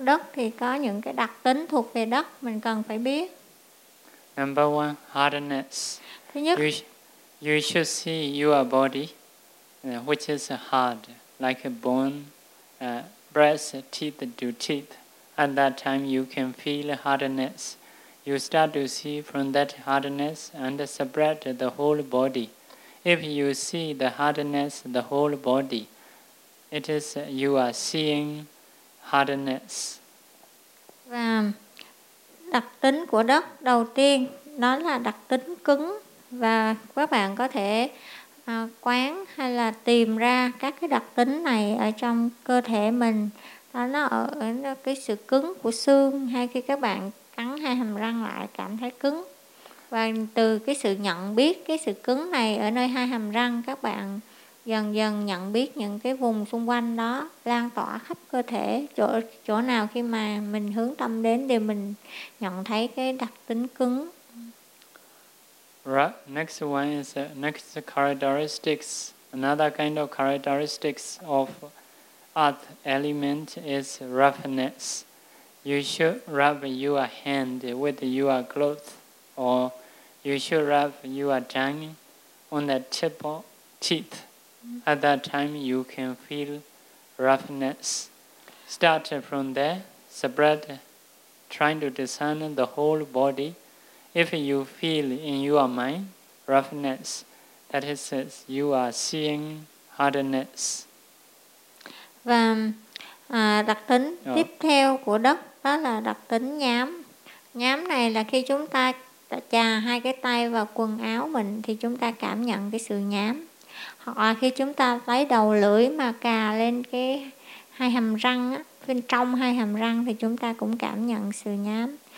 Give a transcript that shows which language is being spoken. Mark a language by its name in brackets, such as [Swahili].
[Vietnamese] Đất thì có những cái đặc tính thuộc về đất mình cần phải biết. [English] Number one, hardness. [Vietnamese] Thứ nhất, [English] you should see your body, which is hard, like a bone, breath, teeth to teeth. At that time, you can feel hardness. You start to see from that hardness and spread the whole body. If you see the hardness, the whole body, it is you are seeing hardness. [Vietnamese] Và đặc tính của đất đầu tiên, nó là đặc tính cứng. Và các bạn có thể quán hay là tìm ra các cái đặc tính này ở trong cơ thể mình. Nó ở cái sự cứng của xương, hay khi các bạn cắn hai hàm răng lại cảm thấy cứng. Và từ cái sự nhận biết cái sự cứng này ở nơi hai hàm răng, các bạn dần dần nhận biết những cái vùng xung quanh đó lan tỏa khắp cơ thể, chỗ nào khi mà mình hướng tâm đến thì mình nhận thấy cái đặc tính cứng. [English] Right. Next one is next characteristics. Another kind of characteristics of earth element is roughness. You should rub your hand with your clothes, or you should rub your tongue on the tip of teeth. At that time, you can feel roughness. Start from there, spread, trying to discern the whole body. If you feel in your mind roughness, that is, you are seeing hardness. [Vietnamese] Và đặc tính tiếp theo của đất đó là đặc tính nhám. Nhám này là khi chúng ta chà hai cái tay vào quần áo mình thì chúng ta cảm nhận cái sự nhám. Hoặc là khi chúng ta lấy đầu lưỡi mà cà lên cái hai hàm răng á, bên trong hai hàm răng thì chúng ta cũng cảm nhận sự nhám.